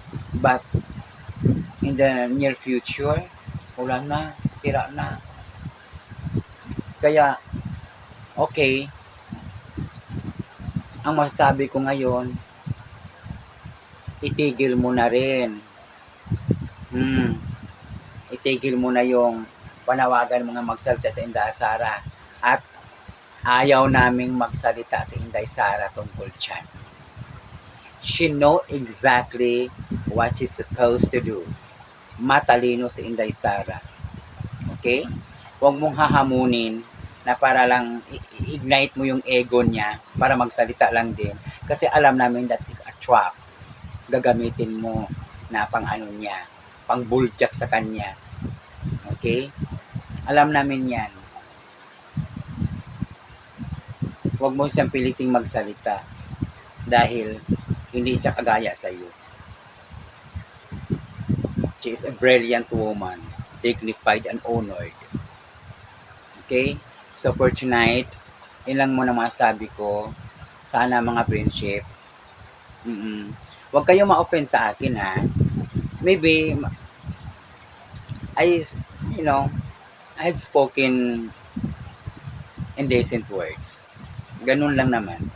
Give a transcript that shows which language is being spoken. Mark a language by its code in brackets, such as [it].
[en] But, in the near future, [tl] wala na, sira na. Kaya, okay, ang masasabi ko ngayon, itigil mo na rin. Itigil mo na yung panawagan mga magsalita sa Inday Sara. At ayaw naming magsalita si Inday Sara tungkol dyan. [en] She know exactly what she's supposed to do. [tl] Matalino si Inday Sara. Okay? Huwag mong hahamunin na para lang i-ignite mo yung ego niya para magsalita lang din. Kasi alam namin [en] that is a trap. [tl] Gagamitin mo na pang niya, pang buljak sa kanya. Okay? Alam namin yan. Huwag mo siyang piliting magsalita dahil hindi siya kagaya sa iyo. [en] She is a brilliant woman, dignified and honored. [tl] Okay? [en] So for tonight, [tl] yun lang muna masabi ko. Sana mga friendship, huwag kayong ma-offend sa akin [en] Maybe, I had spoken indecent words. [tl] Ganun lang naman.